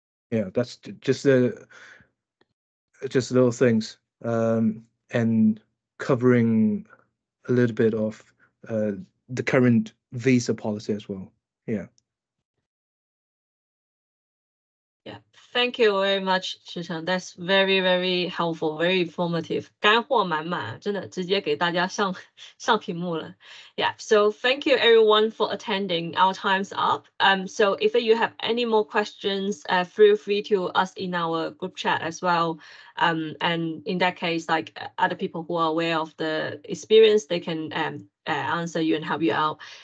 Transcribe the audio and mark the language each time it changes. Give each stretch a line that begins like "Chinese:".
English: Yeah, that's just little things, and covering a little bit of the current visa policy as well. Yeah. Yeah, thank you very much, 池成. That's very, very helpful, very informative.
Chinese: 干货满满，真的直接给大家上屏幕了.
English: Yeah, so thank you everyone for attending. Our time's up. So if you have any more questions, feel free to ask in our group chat as well. And in that case, like other people who are aware of the experience, they can answer you and help you out.